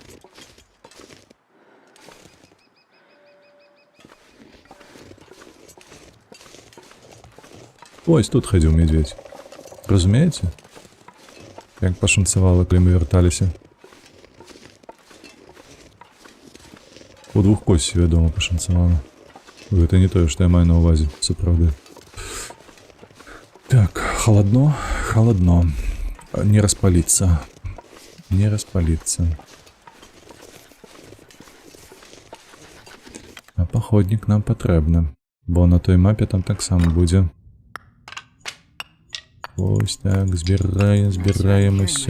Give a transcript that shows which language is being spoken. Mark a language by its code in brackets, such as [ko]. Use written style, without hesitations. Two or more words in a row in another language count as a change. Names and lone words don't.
[be] Ось тут хадзіў медведь. Разумееце? Як пашанцавала, калі мы вярталіся. У двух косці, вядома, пашанцавала. Гэта не тое, што я маю на ўвазе, сапраўды. [ru] Так, холодно, холодно. [be] Не распаліцца. Не распаліцца. А паходнік нам патрэбны, бо на той мапе там таксама будзе. Ось так, збіраем усё.